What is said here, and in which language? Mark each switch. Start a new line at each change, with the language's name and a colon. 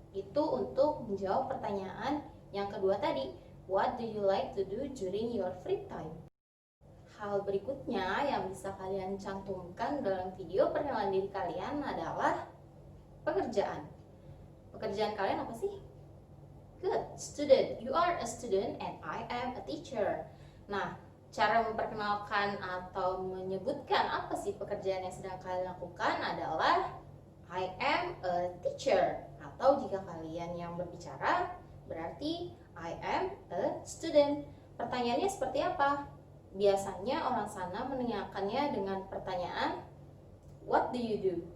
Indonesian: Itu untuk menjawab pertanyaan yang kedua tadi,
English: what do you like to do during your free time?
Indonesian: Hal berikutnya yang bisa kalian cantumkan dalam video perkenalan diri kalian adalah pekerjaan. Pekerjaan kalian apa sih?
English: Good, student. You are a student and I am a teacher.
Indonesian: Nah, cara memperkenalkan atau menyebutkan apa sih pekerjaan yang sedang kalian lakukan adalah
English: I am a teacher.
Indonesian: Atau jika kalian yang berbicara, berarti
English: I am a student.
Indonesian: Pertanyaannya seperti apa? Biasanya orang sana menanyakannya dengan pertanyaan
English: what do you do?